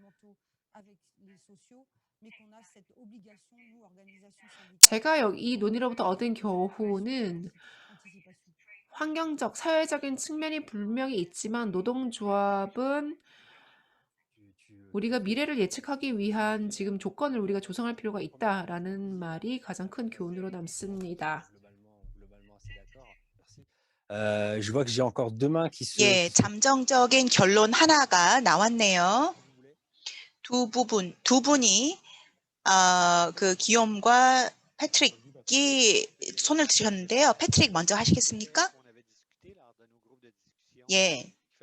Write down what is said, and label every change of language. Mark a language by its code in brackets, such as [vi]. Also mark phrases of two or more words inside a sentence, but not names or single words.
[ko] 제가 이 논의로부터 얻은 교훈은 환경적, 사회적인 측면이 분명히 있지만 노동조합은 우리가 미래를 예측하기 위한 지금 조건을 우리가 조성할 필요가 있다라는 말이 가장 큰 교훈으로 남습니다. [fr] Je vois que j'ai encore deux mains [ko] 예, 잠정적인 결론 하나가 나왔네요. 두 분이 그 기욤과 패트릭이 손을 드셨는데요. 패트릭 먼저 하시겠습니까? 예.